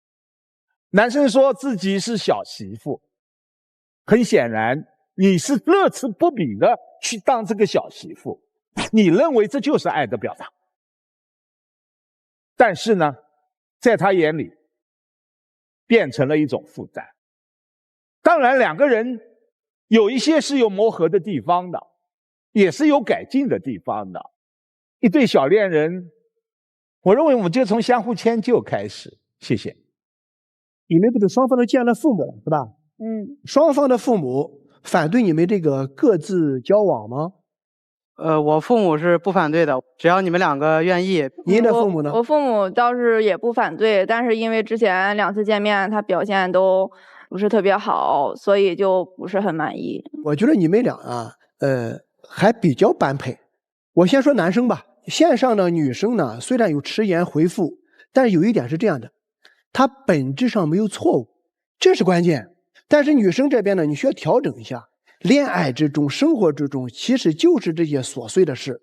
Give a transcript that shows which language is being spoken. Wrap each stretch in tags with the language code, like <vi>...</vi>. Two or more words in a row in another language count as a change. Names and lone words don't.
<zh>男生說自己是小媳婦，很顯然你是樂此不疲的去當這個小媳婦，你認為這就是愛的表達。但是呢，在他眼裡變成了一種負擔。當然兩個人有一些是有磨合的地方的，也是有改進的地方的。一對小戀人，我認為我們就從相互遷就開始。謝謝。你們不是雙方都見了父母了，是吧？雙方的父母反對你們這個各自交往嗎？我父母是不反對的，只要你們兩個願意。您的父母呢？我父母倒是也不反對，但是因為之前2次見面他表現都不是特別好，所以就不是很滿意。我覺得你們倆啊，還比較般配。我先說男生吧，線上的女生呢，雖然有遲延回復，但是有一點是這樣的。它本質上沒有錯誤，這是關鍵。但是女生這邊呢，你需要調整一下。戀愛之中、生活之中，其實就是這些瑣碎的事。</zh>